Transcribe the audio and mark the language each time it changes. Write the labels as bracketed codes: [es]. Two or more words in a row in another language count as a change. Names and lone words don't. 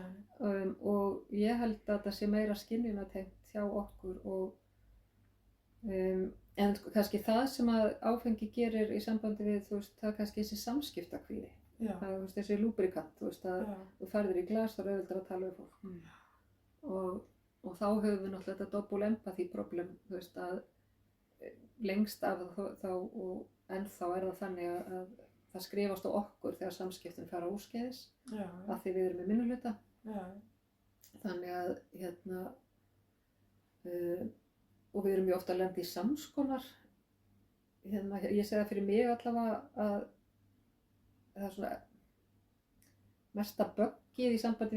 [is] Og ég held að það sé meira skynjunatengt hjá okkur en kannski það sem að áfengi gerir í sambandi við, þú veist, það er kannski þessi samskiptakvíði. Það er, þú veist, þessi lúbrikant, þú veist, að þú færðir í glas og auðvitað að tala við fólk. Og þá höfum við náttúrulega þetta [en] double empathy problem, [is] þú veist, að lengst af þá og ennþá er það þannig að það skrifast á okkur þegar samskiptin fara úrskeiðis, af því við erum í minnihluta. Þannig að, og við erum mjög ofta að lenda í samskonar, ég segi það fyrir mig allavega að það er svona mesta böggið í sambandi við